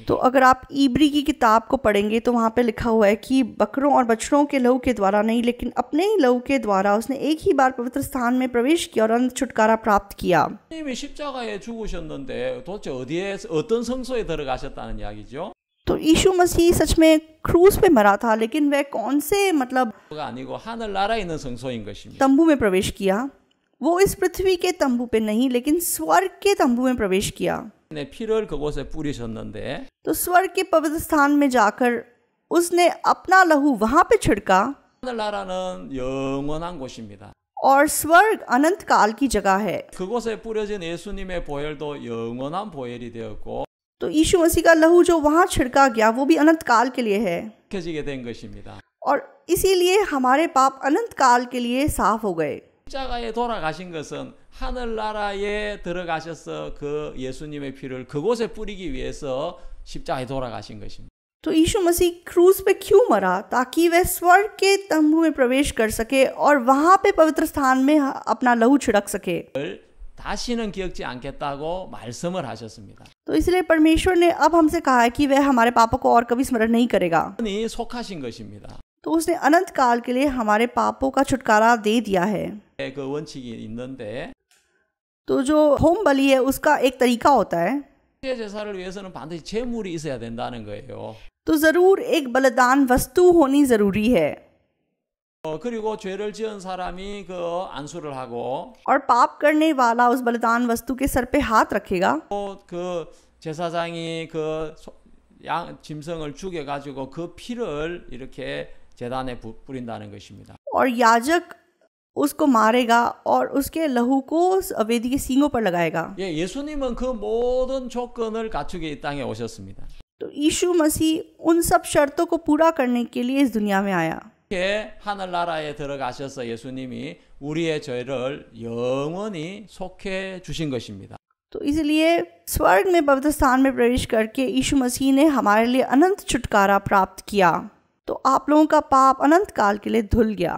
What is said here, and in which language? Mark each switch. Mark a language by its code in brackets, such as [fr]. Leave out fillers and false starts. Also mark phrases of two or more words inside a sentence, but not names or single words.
[hi] तो अगर आप इब्री की किताब को पढ़ेंगे तो वहाँ पे लिखा हुआ है कि बकरों और बछड़ों के लहू के द्वारा नहीं, लेकिन अपने ही लहू के द्वारा उसने एक ही बार पवित्र स्थान में प्रवेश किया और अंत छुटकारा प्राप्त किया। [ko] 하나님이 십자가에 죽으셨는데 도대체 어떤 성소에 들어가셨다는 이야기죠? [hi] तो यीशु मसीह सच में क्रूस पे मरा था, लेकिन वह कौन से मतलब [ko] 아니고 하늘 나라에 있는 성소인 것입니다. [hi] तंबू में प्रवेश किया? वो इस पृथ्वी के तंबू पे नहीं, लेकिन स्वर्ग के तंबू में प्रवेश किया। [ko] 피를 그곳에 뿌리셨는데 [hi] तो स्वर्ग के पवित्र स्थान में जाकर उसने अपना लहू वहां पे छिड़का। [ko] 하늘 나라는 영원한 곳입니다. [hi] और स्वर्ग अनंत काल की जगह है। [ko] 그곳에 뿌려진 예수님의 보혈도 영원한 보혈이 되었고 [hi] तो यीशु मसीह का लहू जो वहां छिड़का गया वो भी अनंत काल के लिए है [ko] 켜지게 된 것입니다. [hi] और इसीलिए हमारे पाप अनंत काल के लिए साफ हो गए। [ko] 십자가에 돌아가신 것은 하늘 나라에 들어가셔서 그 예수님의 피를 그곳에 뿌리기 위해서 십자가에 돌아가신 것입니다. [hi] तो यीशु मसीह क्रूस पे क्यों मरा? ताकि वह स्वर्ग के तंबू में प्रवेश कर सके और वहां पे पवित्र स्थान में अपना लहू छिड़क सके। [ko] 다시는 기억지 않겠다고 말씀을 하셨습니다. [hi] तो इसलिए परमेश्वर ने अब हमसे कहा है कि वह हमारे पापों को और कभी स्मरण नहीं करेगा। [ko] 속하신 것입니다. [hi] तो उसने अनंत काल के लिए हमारे पापों का छुटकारा दे दिया है। [ko] 그 원칙이 있는데 [hi] तो जो होम बलि है उसका एक तरीका होता है। [ko] 제사를 위해서는 반드시 제물이 있어야 된다는 거예요. [hi] तो जरूर एक बलिदान वस्तु होनी जरूरी है। [ko] 그리고 죄를 지은 사람이 그 안수를 하고 [hi] और पाप करने वाला उस बलिदान वस्तु के सर पे हाथ रखेगा। [ko] 그 제사장이 그 짐승을 죽여 가지고 그 피를 이렇게 제단에 뿌린다는 것입니다. [hi] और याजक उसको मारेगा और उसके लहू को वेदी के सींगों पर लगाएगा। [ko] 예, 예수님은 그 모든 조건을 갖추게 이 땅에 오셨습니다. [hi] तो यीशु मसीह उन सब शर्तों को पूरा करने के लिए इस दुनिया में आया। [ko] 이렇게 하늘 나라에 들어가셔서 예수님이 우리의 죄를 영원히 속해 주신 것입니다. [hi] तो इसलिए स्वर्ग में पवित्र स्थान में प्रवेश करके यीशु मसीह ने हमारे लिए अनंत छुटकारा प्राप्त किया। तो आप लोगों का पाप अनंत काल के लिए धुल गया।